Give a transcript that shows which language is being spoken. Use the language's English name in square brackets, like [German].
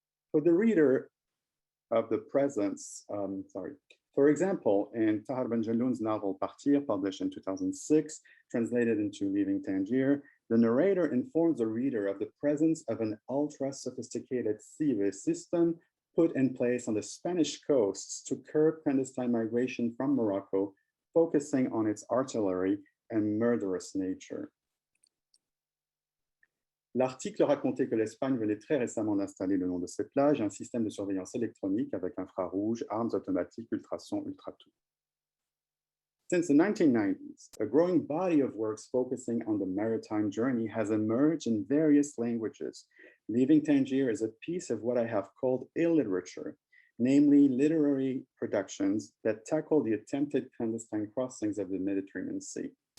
[English] For the reader of the presence, for example, in Tahar Benjelloun's novel Partir, published in 2006, translated into Leaving Tangier, the narrator informs the reader of the presence of an ultra-sophisticated civil system put in place on the Spanish coasts to curb clandestine migration from Morocco, focusing on its artillery and murderous nature. [French] L'article racontait que l'Espagne venait très récemment d'installer le long de ses plages un système de surveillance électronique avec infrarouge, armes automatiques, ultrasons, ultra-tout. [English] Since the 1990s, a growing body of works focusing on the maritime journey has emerged in various languages. Leaving Tangier is a piece of what I have called illiterature, namely literary productions that tackle the attempted clandestine crossings of the Mediterranean Sea.